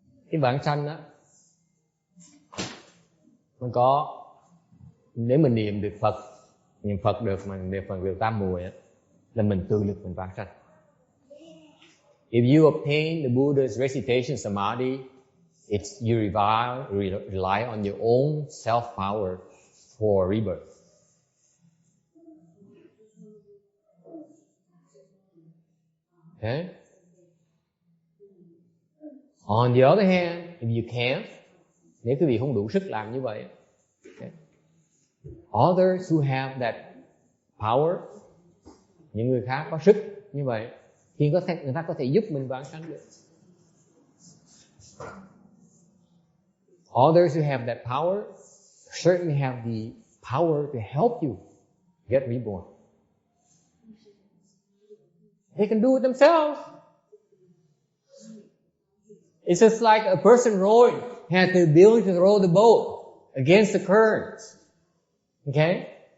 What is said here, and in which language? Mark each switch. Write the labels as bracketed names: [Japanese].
[Vietnamese] Cái vãng sanh á, mình có, nếu mình niệm Phật được, mà niệm Phật được tam muội á, là mình tự lực mình vãng sanh. [English] If you obtain the Buddha's recitation samadhi, you rely on your own self power for rebirth. Okay? On the other hand, if you can't, [Vietnamese] nếu quý vị không đủ sức làm như vậy, okay, [English] others who have that power, [Vietnamese] những người khác có sức như vậy, thì người ta có thể giúp mình vãng sanh được. [English] Others who have that power certainly have the power to help you get reborn. They can do it themselves. It's just like a person rowing has the ability to row the boat against the currents. Okay?